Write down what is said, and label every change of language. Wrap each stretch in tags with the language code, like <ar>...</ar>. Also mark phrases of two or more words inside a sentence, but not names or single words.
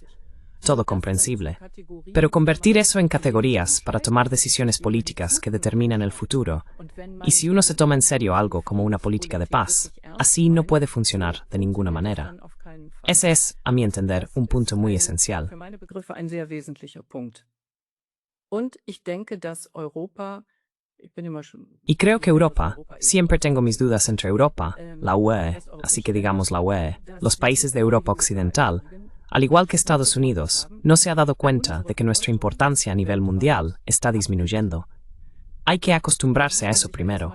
<es>Todo comprensible. Pero convertir eso en categorías para tomar decisiones políticas que determinan el futuro, y si uno se toma en serio algo como una política de paz, así no puede funcionar de ninguna manera. Ese es, a mi entender, un punto muy esencial.</es> <de>Für meine Begriffe ein sehr wesentlicher Punkt. Und ich denke, dass Europa, ich bin immer schon</de> <es>Y creo que Europa, siempre tengo mis dudas entre Europa, la UE, así que digamos la UE, los países de Europa Occidental, al igual que Estados Unidos, no se ha dado cuenta de que nuestra importancia a nivel mundial está disminuyendo. Hay que acostumbrarse a eso primero.</es>